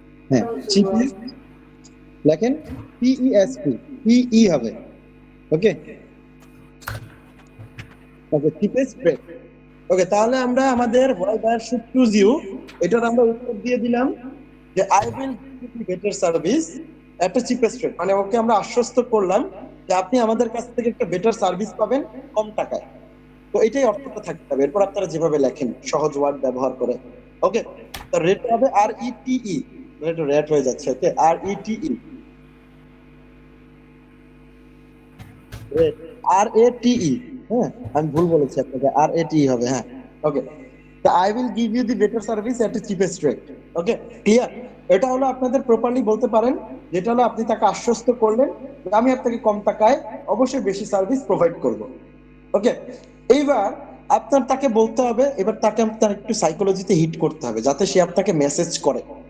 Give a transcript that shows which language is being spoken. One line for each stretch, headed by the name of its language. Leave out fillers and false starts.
Bangla: হ্যাঁ, cheapest লেখেন PEST, PE হবে।
English: Okay okay, cheapest rate।
Bangla: ওকে, তাহলে আমরা আমাদের
English: why buyer should choose you
Bangla: এটার আমরা উত্তর দিয়ে দিলাম যে
English: I will give you better service at a cheapest rate।
Bangla: মানে ওকে আমরা আশ্বস্ত করলাম যে আপনি আমাদের কাছ থেকে একটা বেটার সার্ভিস পাবেন কম টাকায়। তো এটাই অর্থটা থাকতে হবে। এরপর আপনারা যেভাবে লেখেন সহজ ওয়ার্ড ব্যবহার করে। ওকে, তো রেট হবে RETE, রেট হয়ে যাচ্ছে।
English: Okay, RETE, RATE।
Bangla: হ্যাঁ, আমি ভুল বলেছি আপনাকে, RATE হবে। হ্যাঁ, ওকে।
English: তো I will give you the better service at a cheapest rate.
Bangla: Okay, clear? এটা হলো আপনাদের প্রপারলি বলতে পারেন, যেটা হলো আপনি তাকে আশ্বস্ত করলেন যে আমি আপনাকে কম টাকায় অবশ্যই বেশি সার্ভিস প্রোভাইড করব। ওকে, এইবার আপনার তাকে বলতে হবে, এবার তাকে আপনার একটু সাইকোলজিতে হিট করতে হবে যাতে সে আপনাকে মেসেজ করে।